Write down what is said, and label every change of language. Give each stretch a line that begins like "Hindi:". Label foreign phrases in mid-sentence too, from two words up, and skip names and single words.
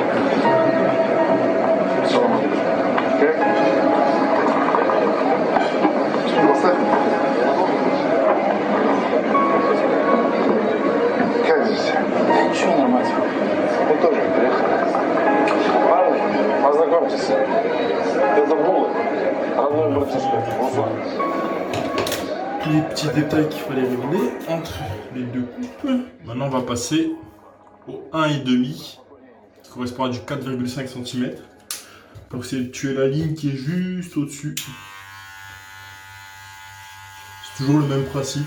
Russian: Как здесь? Ничего, нормально. Мы тоже приехали. Парни, познакомьтесь. Это Була, родной братишка Руслан.
French: Tous les petits détails qu'il fallait régler entre les deux coupes. Maintenant on va passer au 1,5 qui correspond à du 4,5 cm pour essayer de tuer la ligne qui est juste au-dessus. C'est toujours le même principe.